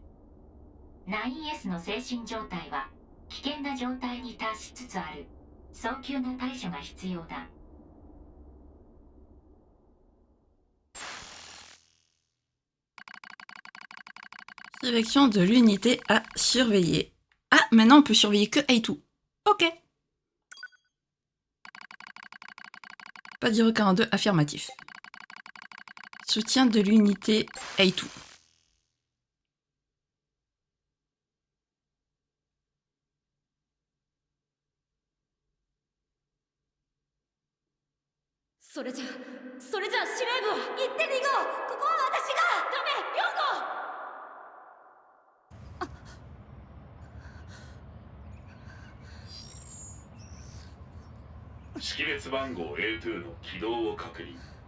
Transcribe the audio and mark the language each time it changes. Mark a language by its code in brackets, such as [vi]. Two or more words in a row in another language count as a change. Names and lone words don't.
[ja] 9S の精神状態は危険な状態に達しつつある。早急な対処が必要だ。 [fr] Sélection de l'unité à surveiller. Ah, maintenant on peut surveiller que A2. Ok. Pas 042, affirmatif. Soutien de l'unité A2. Ça, [ja] それじゃ司令部行って逃ごう。ここは私が。ダメ、4号。識別番号 A2 の起動を確認。